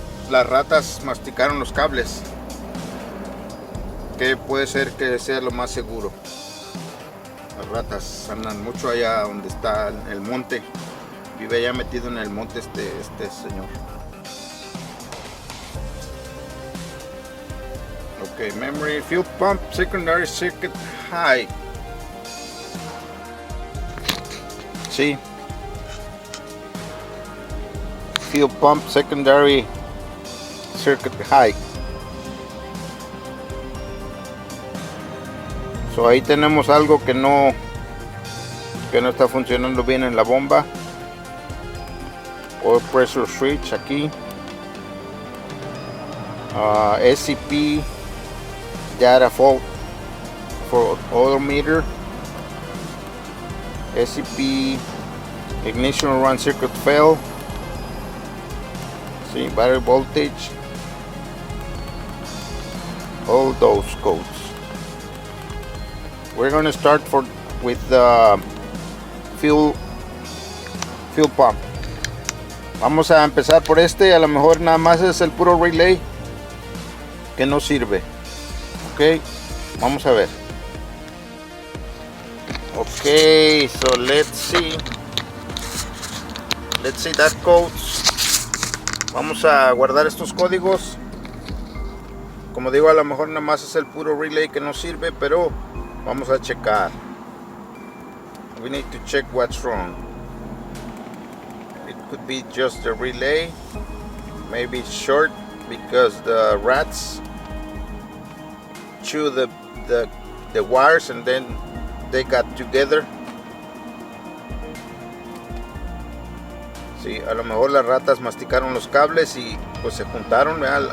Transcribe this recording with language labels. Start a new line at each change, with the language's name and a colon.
Spanish: las ratas masticaron los cables, que puede ser que sea lo más seguro. Las ratas andan mucho allá donde está el monte, vive allá metido en el monte este señor.
English: Ok, memory, fuel pump, secondary circuit high. Sí, fuel pump, secondary circuit high.
Spanish: So ahí tenemos algo que no está funcionando bien en la bomba.
English: Oil pressure switch
Spanish: aquí.
English: SCP data fault for oil meter. SCP ignition run circuit fail. See, battery voltage. All those codes. We're going to start with the fuel pump.
Spanish: Vamos a empezar por este. A lo mejor nada más es el puro relay que no sirve. Ok, vamos a ver.
English: Ok, so let's see that codes.
Spanish: Vamos a guardar estos códigos. Como digo, a lo mejor nada más es el puro relay que no sirve, pero vamos a checar.
English: We need to check what's wrong. It could be just the relay. Maybe it's short because the rats chew the wires and then they got together.
Spanish: Sí, a lo mejor las ratas masticaron los cables y pues se juntaron, ¿verdad?